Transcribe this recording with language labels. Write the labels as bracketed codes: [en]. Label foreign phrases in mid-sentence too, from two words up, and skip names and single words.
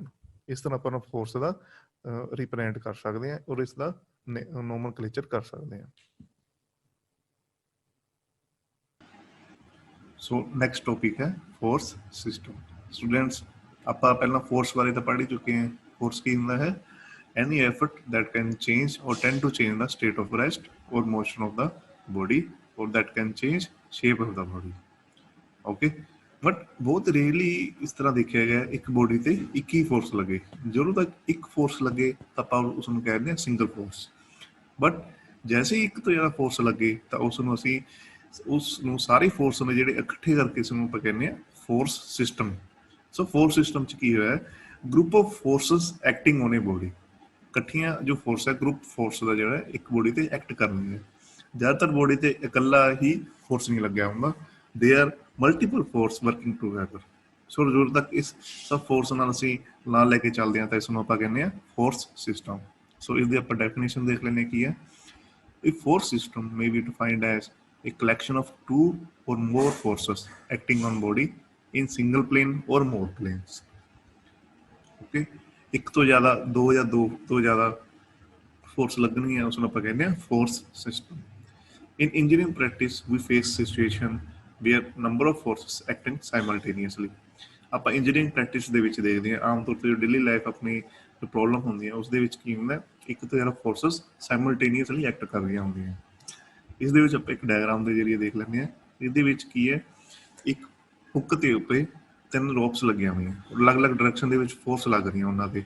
[pa] ਇਸ ਤਰ੍ਹਾਂ ਆਪਾਂ ਫੋਰਸ ਦਾ ਰਿਪਰੈਜ਼ੈਂਟ ਕਰ ਸਕਦੇ ਹਾਂ ਔਰ ਇਸ ਦਾ ਨੋਮਨਕਲੇਚਰ ਕਰ ਸਕਦੇ ਹਾਂ। [en] so next topic [pa] ਹੈ [en] force system. [pa] ਸਟੂਡੈਂਟਸ ਆਪਾਂ ਪਹਿਲਾਂ ਫੋਰਸ ਬਾਰੇ ਤਾਂ ਪੜ੍ਹ ਹੀ ਚੁੱਕੇ ਹਾਂ। ਫੋਰਸ ਕੀ ਹੁੰਦਾ ਹੈ? [en] Any effort that can change or tend to change the state of rest or motion of the body, or that can change shape of the body. Okay, but [hi] बहुत rarely इस तरह देखा गया एक बॉडी [pa] ਤੇ ਇੱਕ ਹੀ ਫੋਰਸ ਲੱਗੇ। ਜਦੋਂ ਤੱਕ ਇੱਕ ਫੋਰਸ ਲੱਗੇ ਤਾਂ ਆਪਾਂ ਉਸ ਨੂੰ ਕਹਿੰਦੇ ਹਾਂ [en] single force. [pa] ਬਟ ਜੈਸੇ ਹੀ ਇੱਕ ਤੋਂ ਜ਼ਿਆਦਾ ਫੋਰਸ ਲੱਗੇ ਤਾਂ ਉਸ ਨੂੰ ਅਸੀਂ ਸਾਰੇ ਫੋਰਸ ਨੇ ਜਿਹੜੇ ਇਕੱਠੇ ਕਰਕੇ ਇਸ ਨੂੰ ਆਪਾਂ ਕਹਿੰਦੇ ਹਾਂ [en] force system. [pa] ਸੋ [en] force system [pa] 'ਚ ਕੀ ਹੋਇਆ? [en] group of forces acting on a body. [pa] ਇਕੱਠੀਆਂ ਜੋ ਫੋਰਸ ਹੈ, [en] group force [pa] ਦਾ ਜਿਹੜਾ ਇੱਕ ਬੋਡੀ ਤੇ ਐਕਟ ਕਰਨੀ ਹੈ। ਜ਼ਿਆਦਾਤਰ ਬੋਡੀ ਤੇ ਇਕੱਲਾ ਹੀ ਫੋਰਸ ਨਹੀਂ ਲੱਗਿਆ ਹੁੰਦਾ, [en] they are multiple force working together. [pa] ਸੋ ਜਦੋਂ ਤੱਕ ਇਸ ਸਭ ਫੋਰਸ ਨਾਲ ਅਸੀਂ ਨਾਲ ਲੈ ਕੇ ਚੱਲਦੇ ਹਾਂ ਤਾਂ ਇਸ ਨੂੰ ਆਪਾਂ ਕਹਿੰਦੇ ਹਾਂ [en] force system. [pa] ਸੋ ਇਸਦੀ ਆਪਾਂ ਡੈਫੀਨੇਸ਼ਨ ਦੇਖ ਲੈਂਦੇ ਕੀ ਹੈ। [en] A force system may be defined as a collection of two or more forces acting on body in single plane or more planes. [pa] Okay, ਇੱਕ ਤੋਂ ਜ਼ਿਆਦਾ, ਦੋ ਜਾਂ ਦੋ ਤੋਂ ਜ਼ਿਆਦਾ ਫੋਰਸ ਲੱਗਣਗੀਆਂ, ਉਸ ਨੂੰ ਆਪਾਂ ਕਹਿੰਦੇ ਹਾਂ [en] force system. In engineering practice, we face situation where number of forces acting simultaneously. [pa] ਆਪਾਂ [en] engineering practice [pa] ਦੇ ਵਿੱਚ ਦੇਖਦੇ ਹਾਂ ਆਮ ਤੌਰ ਤੇ ਜੋ [en] daily life [pa] ਆਪਣੀ ਜੋ ਪ੍ਰੋਬਲਮ ਹੁੰਦੀ ਹੈ ਉਸ ਦੇ ਵਿੱਚ ਕੀ ਹੁੰਦਾ, ਇੱਕ ਤੋਂ ਜ਼ਿਆਦਾ [en] forces simultaneously act [pa] ਕਰ ਰਹੀਆਂ ਹੁੰਦੀਆਂ। ਇਸ ਦੇ ਵਿੱਚ ਆਪਾਂ ਇੱਕ ਡਾਇਗਰਾਮ ਦੇ ਜ਼ਰੀਏ ਦੇਖ ਲੈਂਦੇ ਹਾਂ। ਇਹਦੇ ਵਿੱਚ ਕੀ ਹੈ, ਇੱਕ ਹੁੱਕ ਦੇ ਉੱਤੇ 3 ਰੋਪਸ ਲੱਗੀਆਂ ਹੋਈਆਂ, ਅਲੱਗ-ਅਲੱਗ ਡਾਇਰੈਕਸ਼ਨ ਦੇ ਵਿੱਚ ਫੋਰਸ ਲੱਗ ਰਹੀਆਂ ਉਹਨਾਂ ਦੇ।